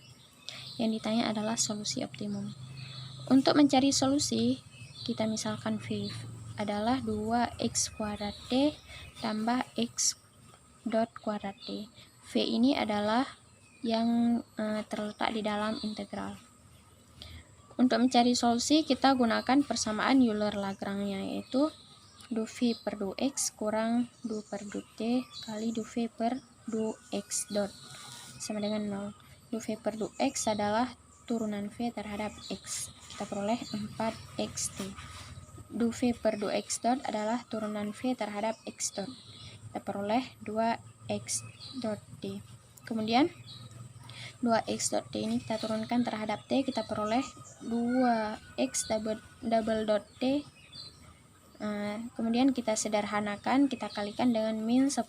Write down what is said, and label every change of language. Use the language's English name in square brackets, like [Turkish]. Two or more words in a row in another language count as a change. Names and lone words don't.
[Indonesian] Yang ditanya adalah solusi optimum. Untuk mencari solusi, kita misalkan V adalah 2x kuadrat D tambah x dot kuadrat D. V ini adalah yang terletak di dalam integral. Untuk mencari solusi, kita gunakan persamaan Euler-Lagrange, yaitu du V per du X kurang du per du T kali du V per du X dot sama dengan 0. Du V per du X adalah turunan V terhadap X. Kita peroleh 4xt. Du V per du X dot adalah turunan V terhadap X dot. Kita peroleh 2x dot D. Kemudian 2x dot D ini kita turunkan terhadap T, kita peroleh 2x [English] double dot [Indonesian] D. Kemudian kita sederhanakan, kita kalikan dengan min 1/2.